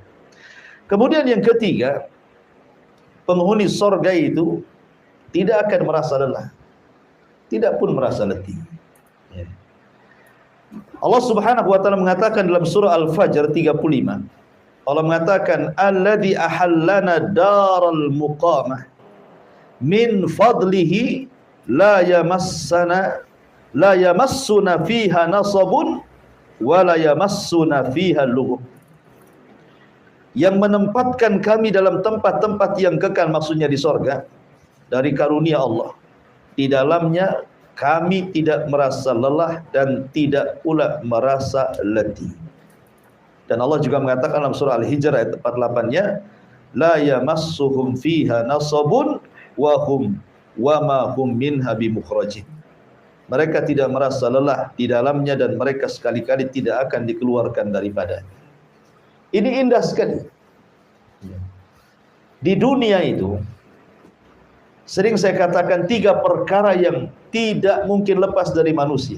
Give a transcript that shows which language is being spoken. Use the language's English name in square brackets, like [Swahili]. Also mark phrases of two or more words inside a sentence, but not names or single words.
[Indonesian] Kemudian yang ketiga, penghuni sorga itu tidak akan merasa lelah, tidak pun merasa letih. Ya. Allah [Arabic] سبحانه وتعالى [Indonesian] mengatakan dalam surah Al-Fajr 35. Allah mengatakan [Arabic] الذي أحلنا دار المقامة من فضله لا يمسنا فيها نصب ولا يمسنا فيها لغوب. [Indonesian] Yang menempatkan kami dalam tempat-tempat yang kekal, maksudnya di sorga, dari karunia Allah. Di dalamnya kami tidak merasa lelah dan tidak pula merasa letih. Dan Allah juga mengatakan dalam surah Al-Hijr ayat 48-nya, [Arabic] لا يمسهم فيها نصب وما هم منها بمخرجين. [Indonesian] Mereka tidak merasa lelah di dalamnya dan mereka sekali-kali tidak akan dikeluarkan daripadanya. Ini indah sekali. Di dunia itu sering saya katakan 3 perkara yang tidak mungkin lepas dari manusia.